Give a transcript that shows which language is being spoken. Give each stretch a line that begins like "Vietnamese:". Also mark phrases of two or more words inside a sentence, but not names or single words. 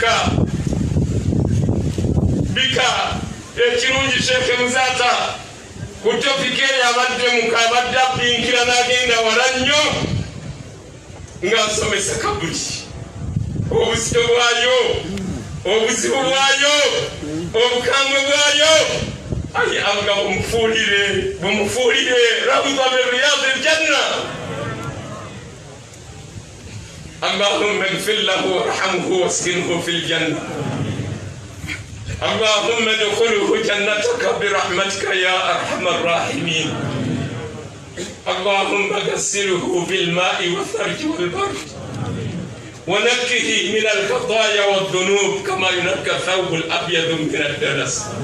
Ganda: bika ekirungi Sheikh Muzata ku topiki eyo abadde abadde apinkira n'agenda wala nnyo ng'asomesa kabuli obuzito bwayo obuzibu bwayo obukambwe bwayo ayi Allah bumufuulire
Arabic: روضة من رياض الجنة اللهم اغفر له وارحمه وأسكنه في الجنة اللهم ادخله جنتك برحمتك يا ارحم الراحمين اللهم غسله بالماء والثلج والبرد ونقه من الخطايا والذنوب كما ينقى الثوب الابيض من الدنس